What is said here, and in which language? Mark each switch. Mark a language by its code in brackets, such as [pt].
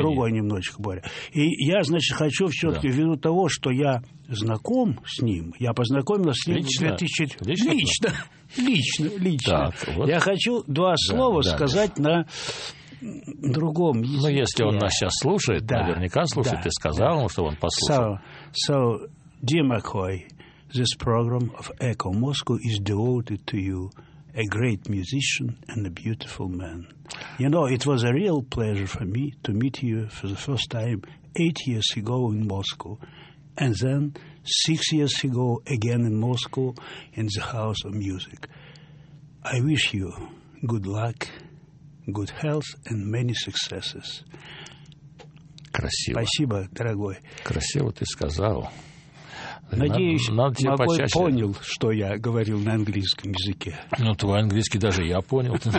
[ru] Это другой немножечко, Боря. И я, значит, хочу все-таки ввиду того, что я знаком с ним, я познакомился с ним лично. В 2000... Лично? Лично. Лично, лично. Так, вот. Я хочу два слова сказать на... другом языке. Ну, если он нас сейчас слушает, наверняка слушает, ты сказал ему, чтобы он послушал. [en] So, dear McCoy, this program of Echo Moscow is devoted to you, a great musician and a beautiful man. You know, it was a real pleasure for me to meet you for the first time 8 years ago in Moscow, and then 6 years ago again in Moscow in the House of Music. I wish you good luck, good health and many successes. [ru] Красиво. Спасибо, дорогой. Красиво ты сказал. Надеюсь, Макой понял, что я говорил на английском языке. Ну, твой английский даже я понял.